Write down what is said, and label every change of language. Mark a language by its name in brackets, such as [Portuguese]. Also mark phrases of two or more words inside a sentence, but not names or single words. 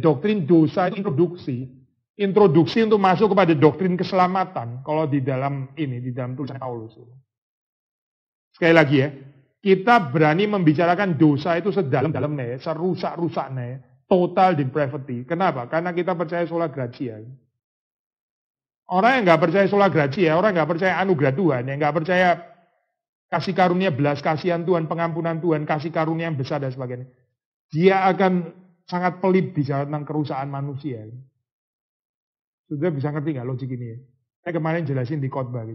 [Indonesian] Doktrin dosa introduksi. Introduksi untuk masuk kepada doktrin keselamatan. Kalau di dalam tulisan Paulus. Sekali lagi ya. Kita berani membicarakan dosa itu sedalam-dalamnya, serusak-rusaknya. [English] Total depravity. [Indonesian] Kenapa? Karena kita percaya [Latin] sola gratia. [Indonesian] Orang yang nggak percaya [Latin] sola gratia, [Indonesian] orang yang nggak percaya anugerah Tuhan, yang nggak percaya kasih karunia belas kasihan Tuhan, pengampunan Tuhan, kasih karunia yang besar dan sebagainya, dia akan sangat pelit bicara tentang kerusakan manusia. Sudah bisa ngerti nggak logik ini? Saya kemarin jelasin di khotbah.